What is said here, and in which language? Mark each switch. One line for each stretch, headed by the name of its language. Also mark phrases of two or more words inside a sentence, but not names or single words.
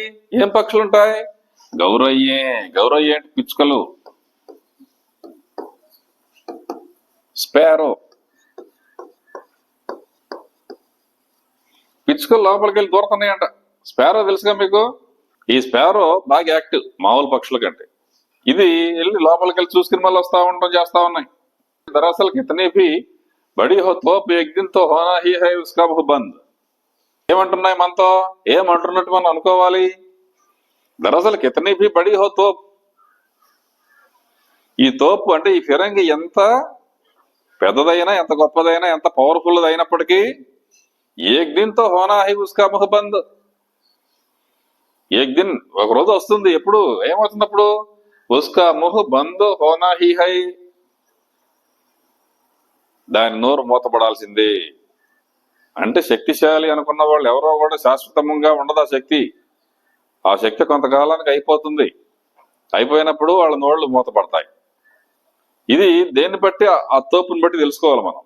Telugu: ఏం పక్షులు ఉంటాయి? గౌరయ్యే అంటే పిచ్చుకలు, స్పారో. పిచ్చుకలు లోపలికి వెళ్ళి దూరుతున్నాయంట. స్పారో తెలుసుగా మీకు? ఈ స్పారో బాగా యాక్టివ్ మామూలు పక్షుల కంటే. ఇది వెళ్ళి లోపలికి వెళ్ళి చూసుకుని మళ్ళీ చేస్తా ఉన్నాయి.
Hindi: दरअसल कितनी भी बड़ी हो तोप एक दिन तो होना ही है उसका मुँह बंद.
Telugu: ఏమంటున్నాయి మనతో? ఏమంటున్నట్టు మనం అనుకోవాలి.
Hindi: दरअसल कितनी भी बड़ी हो तोप.
Telugu: ఈ తోపు అంటే ఈ ఫిరంగి ఎంత పెద్దదైనా, ఎంత గొప్పదైనా, ఎంత పవర్ఫుల్ అయినప్పటికీ
Hindi: एक दिन तो होना है उसका मुँह बंद. एक दिन
Telugu: ఒక రోజు వస్తుంది. ఎప్పుడు ఏమవుతుంది?
Hindi: అప్పుడు उसका मुँह बंद होना ही है.
Telugu: దాని నోరు మూతపడాల్సిందే. అంటే శక్తిశాలి అనుకున్న వాళ్ళు ఎవరో కూడా శాశ్వతంగా ఉండదు ఆ శక్తి కొంతకాలానికి అయిపోతుంది. అయిపోయినప్పుడు వాళ్ళ నోళ్లు మూతపడతాయి. ఇది దేన్ని బట్టి? ఆ తోపుని బట్టి తెలుసుకోవాలి మనం.